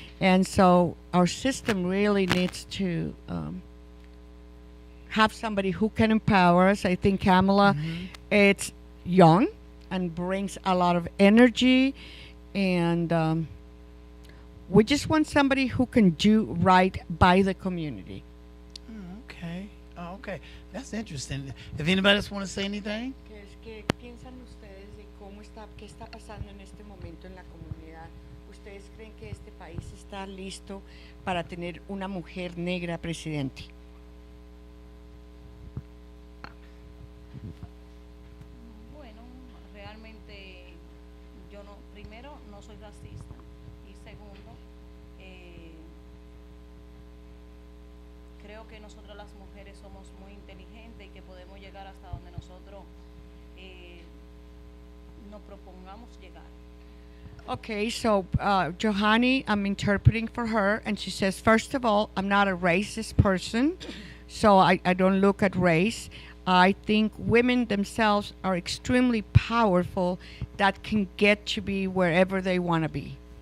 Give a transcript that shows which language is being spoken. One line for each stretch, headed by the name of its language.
English: And so our system really needs to have somebody who can empower us. I think Kamala, it's young and brings a lot of energy. And we just want somebody who can do right by the community. Okay. Oh, okay. That's interesting. If anybody else want to say anything?
Spanish: ¿Qué piensan ustedes de qué está pasando en este momento en la comunidad? ¿Ustedes creen que este país está listo para tener una mujer negra presidente? Bueno, realmente yo no, primero no soy racista y segundo, creo que nosotros las mujeres somos muy inteligentes y que podemos llegar hasta donde nosotros nos propongamos llegar.
English: Okay, so Johanny, I'm interpreting for her, and she says, first of all, I'm not a racist person, so I don't look at race. I think women themselves are extremely powerful that can get to be wherever they want to be.